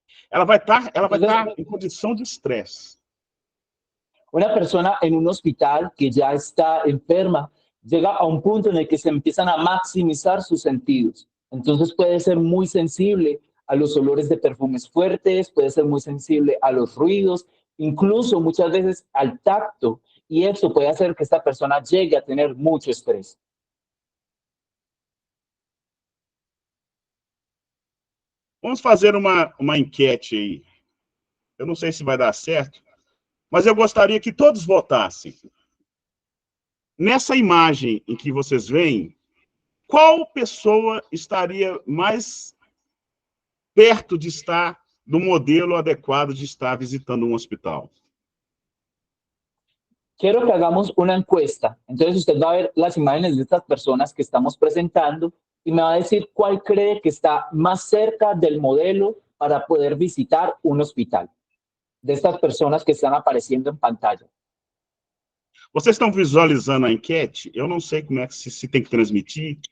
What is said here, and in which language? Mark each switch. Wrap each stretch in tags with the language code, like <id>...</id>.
<pt>Ela vai estar em condição de estresse.</pt> <es>Una persona en un hospital que ya está enferma llega a un punto en el que se empiezan a maximizar sus sentidos. Entonces puede ser muy sensible a los olores de perfumes fuertes, puede ser muy sensible a los ruidos, incluso muchas veces al tacto, y eso puede hacer que esta persona llegue a tener mucho estrés.</es> <pt>Vamos fazer uma enquete aí. Eu não sei se vai dar certo, mas eu gostaria que todos votassem. nessa imagem em que vocês veem, qual pessoa estaria mais perto de estar do modelo adequado de estar visitando um hospital?</pt> <es>Quiero que hagamos una encuesta. Entonces usted va a ver las imágenes de estas personas que estamos presentando y me va a decir cuál cree que está más cerca del modelo para poder visitar un hospital. De estas personas que están apareciendo en pantalla.</es> <pt>Vocês estão visualizando a enquete? Eu não sei como é que se tem que transmitir.</pt>